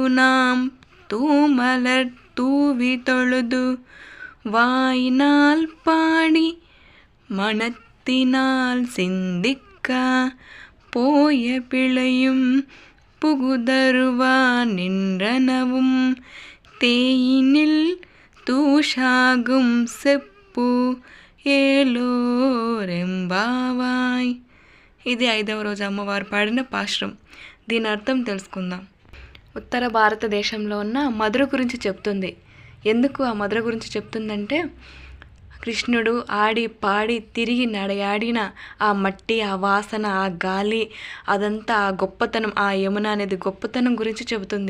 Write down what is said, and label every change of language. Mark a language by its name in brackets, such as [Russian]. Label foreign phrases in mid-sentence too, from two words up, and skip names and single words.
[Tamil] நாம் தூமலர் தூவி தொழுது வாயினால் பாடி மனத்தினால் சிந்திக்க போய பிழையும் புகுதருவா நின்றனவும் தேயினில் தூஷாகும் செప్పు ஏலோர் எம்பாவாய். [Telugu] ఇది 5వ రోజు అమ్మవారు పాడిన పాశురం. దీని అర్థం తెలుసుకుందాం. ఉత్తర భారతదేశంలో ఉన్న మధుర గురించి చెప్తుంది. ఎందుకు ఆ మధుర గురించి చెప్తుందంటే, కృష్ణుడు ఆడి పాడి తిరిగి నడయాడిన ఆ మట్టి, ఆ వాసన, ఆ గాలి, అదంతా ఆ గొప్పతనం, ఆ యమున అనేది గొప్పతనం గురించి చెబుతుంది.